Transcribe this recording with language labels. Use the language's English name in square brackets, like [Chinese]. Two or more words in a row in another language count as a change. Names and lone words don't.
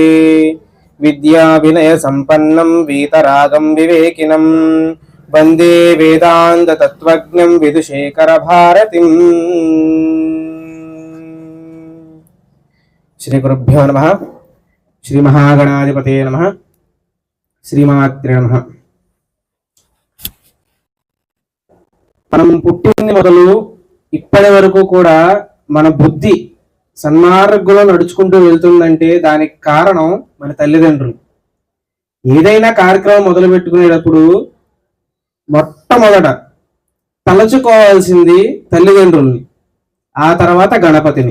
[Sanskrit] विद्या विनय संपन्नं वीतरागं विवेकिनं वन्दे वेदांत तत्त्वज्ञं विदुशेखर भारतीम्। श्री गुरुभ्यो नमः। श्री महागणाधिपते नमः। श्रीमात्रे नमः। [Telugu] మనం పుట్టింది మొదలు ఇప్పటి వరకు కూడా మన బుద్ధి సన్మార్గంలో నడుచుకుంటూ వెళ్తుందంటే దానికి కారణం మన తల్లిదండ్రులు. ఏదైనా కార్యక్రమం మొదలు పెట్టుకునేటప్పుడు మొట్టమొదట తలచుకోవాల్సింది తల్లిదండ్రుల్ని, ఆ తర్వాత గణపతిని.